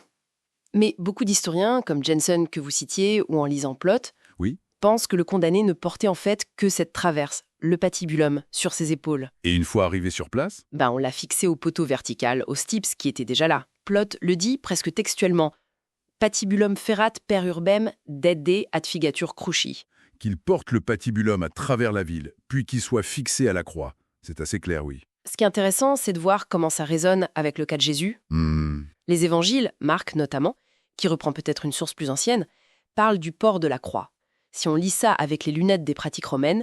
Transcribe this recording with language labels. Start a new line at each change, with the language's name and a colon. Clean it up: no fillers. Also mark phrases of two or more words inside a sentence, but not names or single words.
French: Mais beaucoup d'historiens, comme Jensen que vous citiez, ou en lisant Plot, Oui. pensent que le condamné ne portait en fait que cette traverse, le patibulum, sur ses épaules. Et une fois arrivé sur place? On l'a fixé au poteau vertical, au stips qui était déjà là. Plot le dit presque textuellement.
Latin: Patibulum ferat per urbem dedde ad figatur cruci.
French: Qu'il porte le patibulum à travers la ville, puis qu'il soit fixé à la croix. C'est assez clair, oui. Ce qui est intéressant, c'est de voir comment ça résonne avec le cas de Jésus. Les évangiles, Marc notamment, qui reprend peut-être une source plus ancienne, parlent du port de la croix. Si on lit ça avec les lunettes des pratiques romaines,